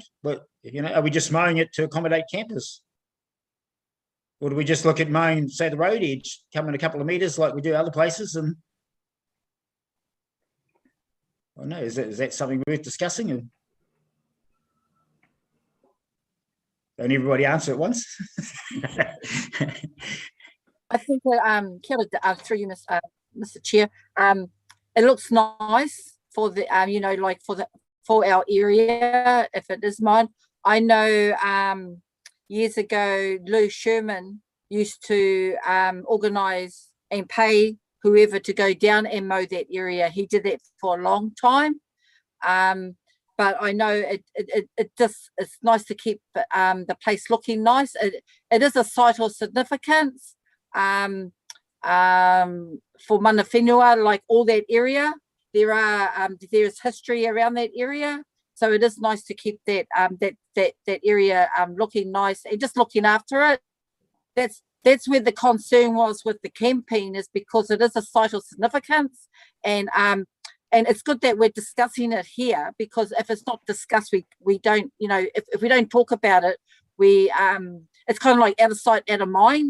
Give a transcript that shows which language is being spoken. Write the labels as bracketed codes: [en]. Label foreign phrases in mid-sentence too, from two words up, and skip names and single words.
[en] But, you know, are we just mowing it to accommodate campers? Or do we just look at mowing, say, the road edge, come in a couple of metres like we do other places? And I don't know, is that something worth discussing? And don't everybody answer at once? I think that [mi] kia ora, [en] through you, Mr. Chair. It looks nice for the you know, like for our area if it is mine. I know years ago Lou Sherman used to organise and pay whoever to go down and mow that area. He did that for a long time. But I know it just, it's nice to keep the place looking nice. It is a site of significance for [mi] mana whenua, [en] like all that area. There is history around that area, so it is nice to keep that that area looking nice and just looking after it. That's where the concern was with the camping, is because it is a site of significance, and it's good that we're discussing it here, because if it's not discussed, we don't, you know, if we don't talk about it, we it's kind of like out of sight, out of mind.